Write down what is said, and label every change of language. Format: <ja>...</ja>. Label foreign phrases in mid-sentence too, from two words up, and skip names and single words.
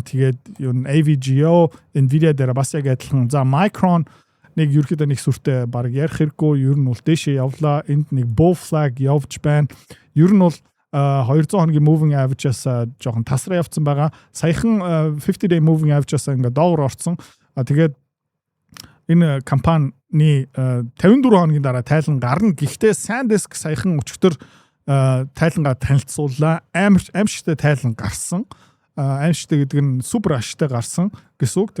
<mn>Тэгээд юу AVGO, Nvidia дээр бас яг адилхан. За Micron нэг ерөөхдөө нэг сүртэй баг ярих хэрэггүй. Ер нь бол дээшээ явлаа. Энд нэг</mn> <en>bull flag</en> <mn>явж байна. Ер нь бол 200 хоногийн</mn> <en>moving average-</en> <mn>аас жоохон тасраа явцсан байгаа. Саяхан</mn> <en>50-day moving average-</en> <mn>аас ингээд доогор орсон. Тэгээд энэ компани 54 хоногийн дараа тайлан гарна. Гэхдээ SanDisk саяхан өчигдөр тайлангаа танилцууллаа. Аимшигтай тайлан гарсан. Аимшигтай гэдэг нь супер ашигтай гарсан гэсэн үг.</mn>